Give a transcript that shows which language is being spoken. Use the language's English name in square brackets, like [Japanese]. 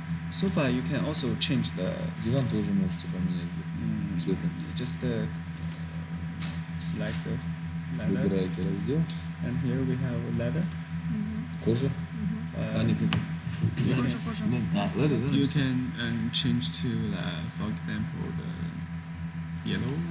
[English] Sofa, you can also change the. [Russian] Диван тоже можете поменять цветом. [English] Just select the leather, [Russian] Выбираете раздел. [English] and here we have leather. [Russian] Кожа. Нет, нет. [English] You can, [Russian] Кожа. Leather, да? [English] you can change to, for example, the yellow.